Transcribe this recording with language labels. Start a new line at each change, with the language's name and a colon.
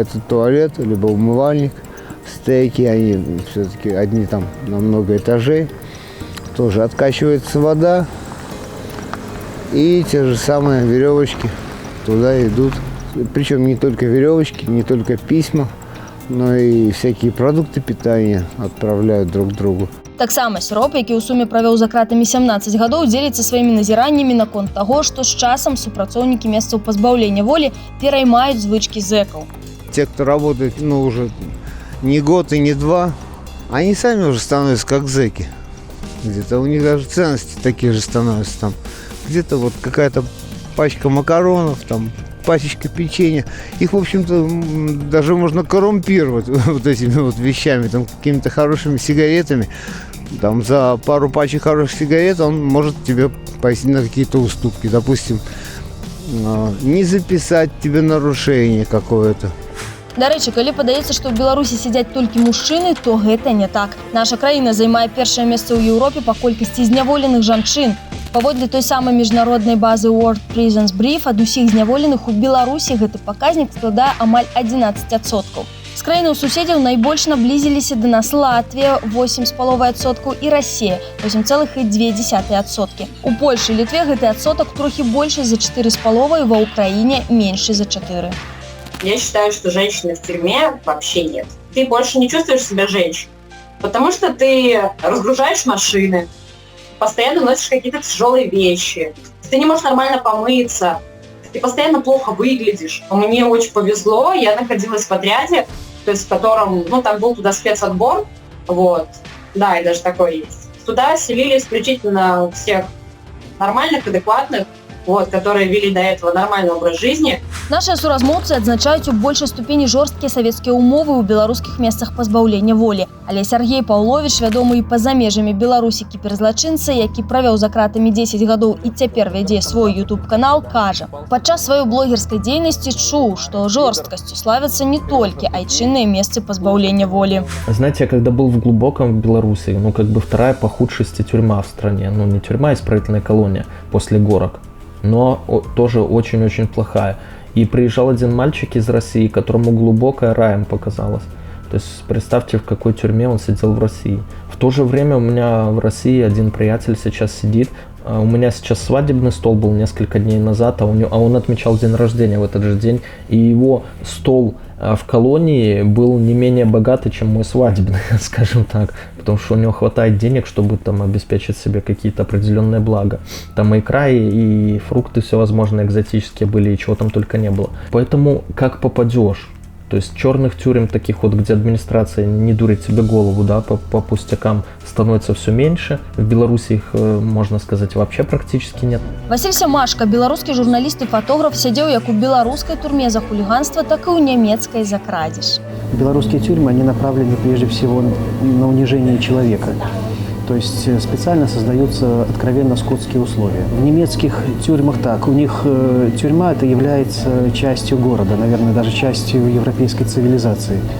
Russian: Это туалет, либо умывальник, стейки, они все-таки одни там на много этажей. Тоже откачивается вода, и те же самые веревочки туда идут. Причем не только веревочки, не только письма, но и всякие продукты питания отправляют друг другу.
Belarusian: Таксама Сіроп, які ў суме правёў за кратамі 17 гадоў, дзеліцца сваімі назіраннямі наконт таго, што з часам супрацоўнікі месцаў пазбаўлення волі пераймаюць звычкі зэкаў.
Russian: Те, кто работает, уже не год и не 2, они сами уже становятся как зэки. Где-то у них даже ценности такие же становятся. Там где-то вот какая-то пачка макаронов, там пачечка печенья. Их, в общем-то, даже можно коррумпировать вот этими вот вещами, там какими-то хорошими сигаретами. Там за пару пачек хороших сигарет он может тебе пойти на какие-то уступки. Допустим, не записать тебе нарушение какое-то.
Belarusian: Дарэчы, калі падаецца, што ў Беларусі сядзяць толькі мужчыны, то гэта не так. Наша краіна займае першае месца ў Еўропе па колькасці зняволеных жанчын. Паводле той самай міжнароднай базы World Prisons Brief, ад усіх зняволеных у Беларусі гэты паказнік складае амаль 11%. З краінаў суседзяў найбольш наблізіліся да нас Латвія 8,5% і Расія 8,2%. У Польшы і Літве гэты адсотак трохі большы за 4,5%, ва Украіне меньше за 4%.
Russian: Я считаю, что женщины в тюрьме вообще нет. Ты больше не чувствуешь себя женщиной, потому что ты разгружаешь машины, постоянно носишь какие-то тяжелые вещи, ты не можешь нормально помыться, ты постоянно плохо выглядишь. Мне очень повезло, я находилась в отряде, то есть в котором, там был туда спецотбор, да, и даже такой есть. Туда селили исключительно всех нормальных, адекватных, которые вели до этого нормальный образ жизни.
Belarusian: Наши суразмоўцы адзначаюць у большай ступені жорсткія савецкія ўмовы ў беларускіх месцах пазбаўлення волі. Але Сергей Паўловіч, вядомы і па-за межамі Беларусі кіберзлачынца, які правёў за кратамі 10 гадоў і цяпер вядзе свой YouTube-канал, кажа: падчас сваёй блогерскай дзейнасці чуў, што жорсткасцю славятся не толькі айчынныя месцы пазбаўлення волі.
Russian: Знаете, я когда был в глубоком Беларуси, вторая по худшести тюрьма в стране, не тюрьма, а исправительная колония после горок, но тоже очень-очень плохая. И приезжал один мальчик из России, которому глубокая раем показалась. То есть представьте, в какой тюрьме он сидел в России. В то же время у меня в России один приятель сейчас сидит. У меня сейчас свадебный стол был несколько дней назад, а он отмечал день рождения в этот же день. И его стол в колонии был не менее богатый, чем мой свадебный, скажем так. Потому что у него хватает денег, чтобы там обеспечить себе какие-то определенные блага. Там и икра, и фрукты всевозможные экзотические были, и чего там только не было. Поэтому как попадешь? То есть черных тюрем таких где администрация не дурит себе голову, да, по пустякам, становится все меньше. В Беларуси их, можно сказать, вообще практически нет.
Belarusian: Василь Семашко, беларускі журналіст і фотограф, сядзеў як у беларускай турме
Russian: за хулиганство, так и у немецкой за крадеж. Белорусские тюрьмы, они направлены прежде всего на унижение человека. То есть специально создаются откровенно скотские условия. В немецких тюрьмах так. У них тюрьма это является частью города, наверное, даже частью европейской цивилизации.